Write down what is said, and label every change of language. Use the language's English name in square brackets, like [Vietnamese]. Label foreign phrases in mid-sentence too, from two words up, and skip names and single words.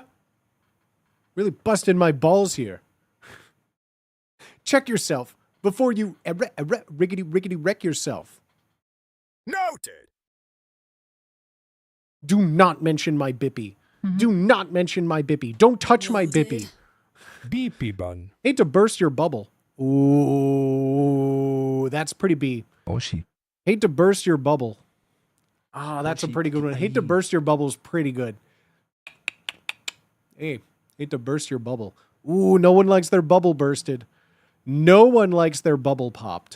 [English] Really busting my balls here. Check yourself before you riggedy wreck yourself. Noted. Do not mention my Bippy. Do not mention my Bippy. Don't touch my Bippy. Beepy bun. Hate to burst your bubble. Ooh, that's pretty B. Oshi. Hate to burst your bubble. Ah, that's a pretty good one. Hate to burst your bubble is pretty good. Hey, hate to burst your bubble. Ooh, no one likes their bubble bursted. No one likes their bubble popped.